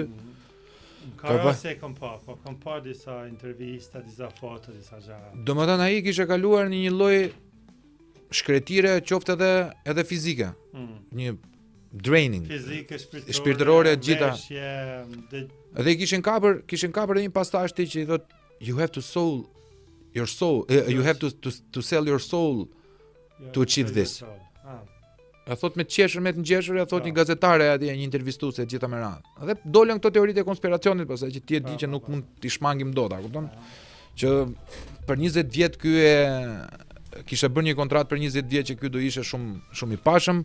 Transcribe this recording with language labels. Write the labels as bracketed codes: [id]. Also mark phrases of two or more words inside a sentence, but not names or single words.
[sq] Ka se kam pa disa intervista, disa foto, disa gjëra. Domethënë ai kishte kaluar në një lloj shkretire, qoftë edhe fizike. Një draining. Fizike, shpirtërore gjitha. Dhe kishin kapur edhe një pastazh ti që i thot [en] you have to sell your soul, you have to sell your soul to achieve this. [sq] E thot me qeshur, me të ngjeshur, e thot një gazetare atje, një intervistuese gjitha me radhë. Dhe dolën këto teoritë e konspiracionit, pastaj që ti e di që nuk mund t'i shmangim dot, a kupton? Që për 20 vjet ky kishte bërë një kontratë për 20 vjet që ky do ishte shumë i pashëm.